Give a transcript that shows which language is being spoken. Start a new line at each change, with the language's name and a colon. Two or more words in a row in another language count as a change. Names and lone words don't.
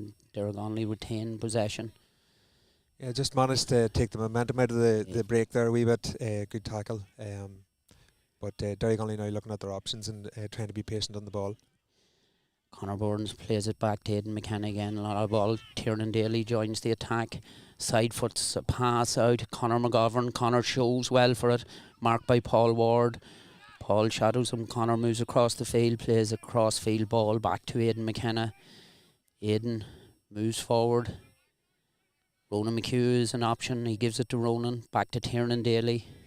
English: Dergonly retain possession. Yeah, just managed to take the momentum out of the break there a wee bit. Good tackle. But Derrygonnelly now looking at their options and trying to be patient on the ball. Conor Burns plays it back to Aidan McKenna again. A lot of ball. Tiernan Daly joins the attack. Side foots a pass out. Conor McGovern. Conor shows well for it. Marked by Paul Ward. Paul shadows him. Conor moves across the field, plays a cross-field ball back to Aidan McKenna. Aidan moves forward. Ronan McHugh is an option. He gives it to Ronan. Back to Tiernan Daly.